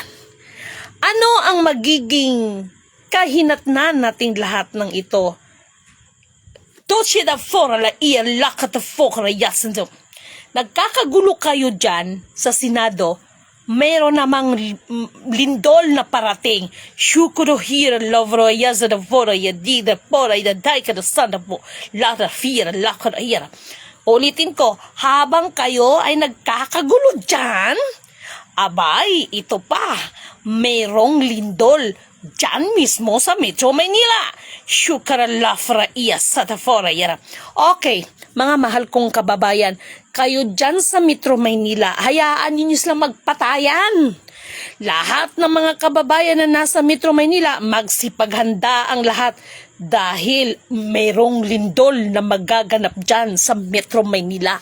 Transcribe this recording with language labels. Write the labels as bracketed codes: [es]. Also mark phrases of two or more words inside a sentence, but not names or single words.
[tl] Ano ang magiging kahinatnan nating lahat ng ito? Nagkakagulo kayo dyan sa Senado, mayroon namang lindol na parating. Shukuro hira lovro yaza da vora yadida pora yadai ka da sana po lada fira lakar ayara. Ulitin ko, habang kayo ay nagkakagulo dyan, abay, ito pa, mayroong lindol dyan mismo sa Metro Manila. Shukara lafra iya sa tafora yara. Okay, mga mahal kong kababayan, kayo dyan sa Metro Manila, hayaan ninyo silang magpatayan. Lahat ng mga kababayan na nasa Metro Manila, magsipaghanda ang lahat dahil mayroong lindol na magaganap dyan sa Metro Manila.